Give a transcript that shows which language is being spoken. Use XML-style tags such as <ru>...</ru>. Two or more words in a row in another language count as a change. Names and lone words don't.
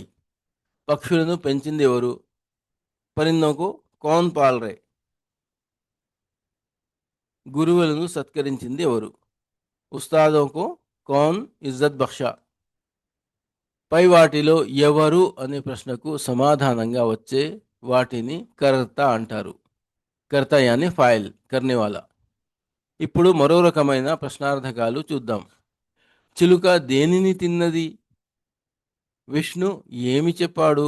<te>పక్షులను పెంచింది ఎవరు?</te> <hi>परिंदों को कौन पाल रहे.</hi> <te>గురువులను సత్కరించింది ఎవరు?</te> <hi>उस्तादों को कौन इज्जत बख्शा?</hi> <te>పై వాటిలో ఎవరు అనే ప్రశ్నకు సమాధానంగా వచ్చే వాటిని కర్త అంటారు.</te> <hi>कर्ता यानी फ़ाइल, करनेवाला.</hi> <te>ఇప్పుడు మరో రకమైన ప్రశ్నార్థకాలు చూద్దాం. చిలుక దేనిని తిన్నది? విష్ణు ఏమి చెప్పాడు?</te>